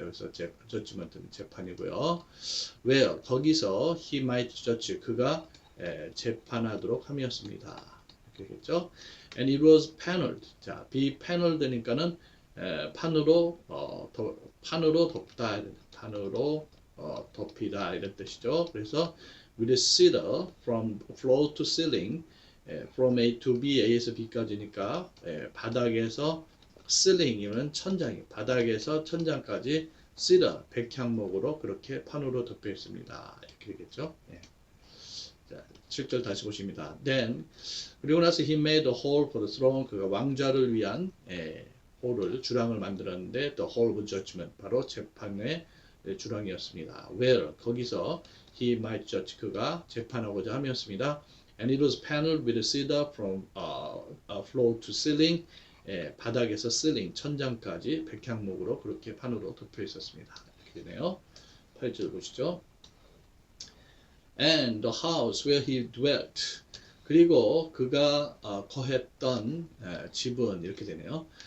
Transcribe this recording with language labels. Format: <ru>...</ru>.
<ko>그래서 judgment는 재판이고요. where 거기서</ko> <en>he might judge</en> <ko>그가 재판하도록 함이었습니다. 이렇게 되겠죠.</ko> <en>And it was paneled.</en> <ko>자, be paneled니까는 판으로 판으로 덮다, 판으로 덮이다 이런 뜻이죠. 그래서</ko> <en>with a cedar from floor to ceiling, from A to B,</en> <ko>A에서 B까지니까 바닥에서 ceiling이면 천장이, 바닥에서 천장까지 cedar 백향목으로 그렇게 판으로 덮여 있습니다. 이렇게 되겠죠. 자, 7절 다시 보십니다.</ko> <en>Then</en> <ko>그리고 나서</ko> <en>he made a hole for the throne.</en> <ko>그가 왕좌를 위한 홀을 주랑을 만들었는데</ko> <en>the hole of judgment</en> <ko>바로 재판의 주랑이었습니다. Where 거기서</ko> <en>he might judge</en> <ko>그가 재판하고자 함이었습니다.</ko> <en>And it was paneled with cedar from floor to ceiling.</en> <ko>바닥에서 ceiling 천장까지 백향목으로 그렇게 판으로 덮여 있었습니다. 이렇게 되네요. 8절 보시죠.</ko> <en>And the house where he dwelt.</en> <ko>그리고 그가 거했던 집은 이렇게 되네요.</ko>